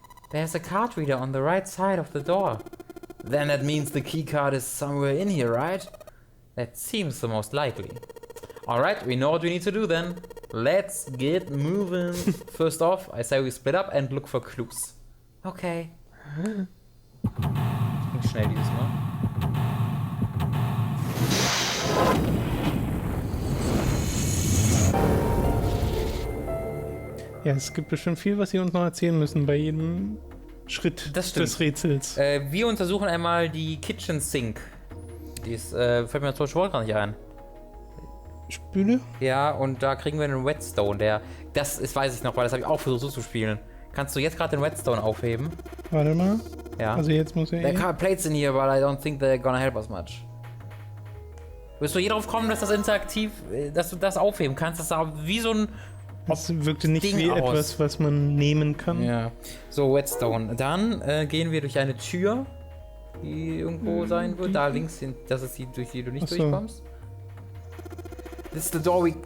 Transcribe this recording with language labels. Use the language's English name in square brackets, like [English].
[English] There's a card reader on the right side of the door. Then that means the key card is somewhere in here, right? That seems the most likely. Alright, we know what we need to do then. Let's get moving. First off, I say we split up and look for clues. Okay. [German] Ging schnell dieses Mal. Ja, es gibt bestimmt viel, was sie uns noch erzählen müssen bei jedem Schritt des Rätsels. Wir untersuchen einmal die Kitchen Sink. Die ist, fällt mir zum Beispiel gar nicht ein. Spüle? Ja, und da kriegen wir einen Whetstone, das ist, weiß ich noch, weil das habe ich auch versucht so zu spielen. Kannst du jetzt gerade den Whetstone aufheben? Warte mal. Ja. Also jetzt muss er [English] There are plates in here, but I don't think they're gonna help us much. [German] Wirst du hier drauf kommen, dass das interaktiv, dass du das aufheben kannst? Das sah wie so ein Das wirkte nicht Ding wie aus. etwas, was man nehmen kann. Ja. So, Whetstone. Dann gehen wir durch eine Tür, die irgendwo sein wird. Da links, das ist die, durch die du nicht durchkommst. [English] This is the door we...